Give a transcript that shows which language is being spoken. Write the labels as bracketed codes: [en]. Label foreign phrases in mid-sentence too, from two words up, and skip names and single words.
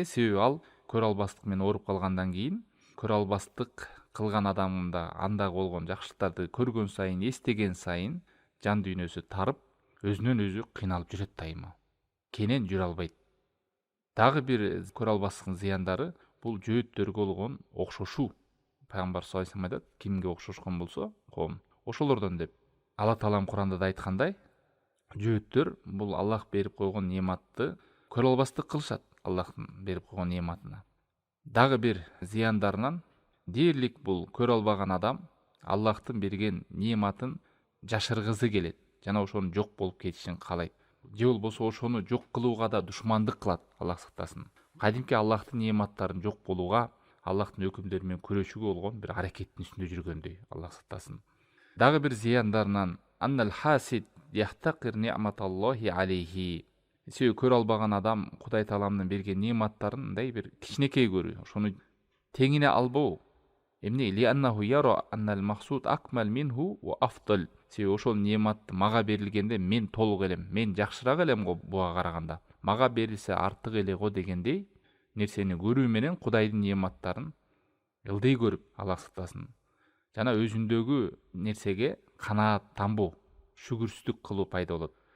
[ky] Себеби ал көрө албастык менен ооруп калгандан кийин көрө албастык кылган адамда андагы болгон жакшылыктарды көргөн сайын, эстеген сайын жан дүйнөсү тарып, өзүнөн өзү кыйналып жүрөт дайыма. Кенен жүрө албайт. Дагы бир көрө албастыктын зыяндары бул жөөттөргө болгон окшошуу. Пайгамбар [ar] صلى الله عليه وسلم [ky] айтат: кимге окшошкон болсо, коом ошолордон деп. Алла таалам Куранда да айткандай, жөөттөр бул Аллах берип койгон нематты көрө албастык кылышат, Аллахтын берип койгон нематына. Дагы бир зыяндарынан дээрлик бул көрө албаган адам Аллахтын берген нематын жашыргызы келет жана ошонун жок болуп кетишин каалайт. Же болбосо ошону жок кылууга да душмандык кылат, Аллах сактасын. Кадимки Аллахтын нематтарын жок болууга, Аллахтын өкүмдөрү менен күрөшүүгө болгон бир аракеттин үстүндө жүргөндөй, Аллах сактасын. Дагы бир зыяндарынан [ar] أن الحاسد يحتقر نعمة الله عليه. [ky] Себеби көрө албаган адам Кудай тааламдын берген нематтарын мындай бир кичинекей көрүү, ошону теңине албоо. Эмне? [ar] لأنه يرى أن المحسود أكمل منه وأفضل. [ky] Себеби ошол нематты мага берилгенде мен толук элем, мен жакшыраак элем го буга караганда. Мага берилсе артык эле го дегендей нерсени көрүү менен Кудайдын нематтарын ылдый көрүп, Аллах сактасын. Жана өзүндөгү нерсеге канааттанбоо, шүгүрсүздүк кылуу пайда болот.